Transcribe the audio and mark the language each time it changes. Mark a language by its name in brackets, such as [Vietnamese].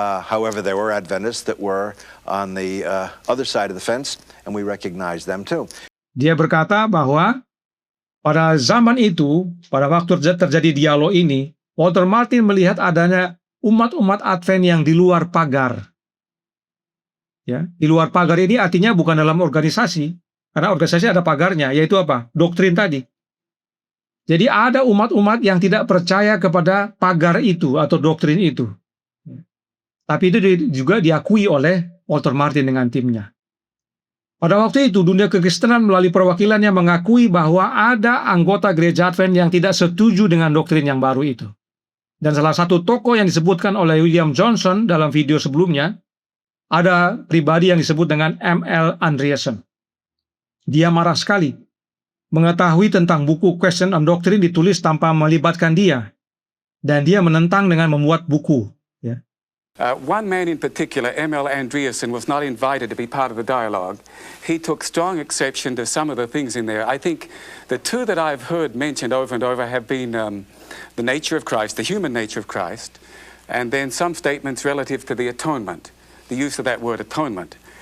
[English] However, there were Adventists that were on the other side of the fence, and we recognize them too. [Indonesian] Dia berkata bahwa pada zaman itu, pada waktu terjadi dialog ini, Walter Martin melihat adanya umat-umat Advent yang di luar pagar. Ya, di luar pagar ini artinya bukan dalam organisasi, karena organisasi ada pagarnya, yaitu apa? Doktrin tadi. Jadi ada umat-umat yang tidak percaya kepada pagar itu atau doktrin itu. Tapi itu juga diakui oleh Walter Martin dengan timnya. Pada waktu itu, dunia kekristenan melalui perwakilannya mengakui bahwa ada anggota Gereja Advent yang tidak setuju dengan doktrin yang baru itu. Dan salah satu tokoh yang disebutkan oleh William Johnson dalam video sebelumnya, ada pribadi yang disebut dengan M.L. Andreasen. Dia marah sekali mengetahui tentang buku Question on Doctrine ditulis tanpa melibatkan dia. Dan dia menentang dengan membuat buku. Ya. [English] One man in particular, M.L. Andreasen, was not invited to be part of the dialogue. He took strong exception to some of the things in there. I think the two that I've heard mentioned over and over have been the nature of Christ, the human nature of Christ, and then some statements relative to the atonement, the use of that word atonement.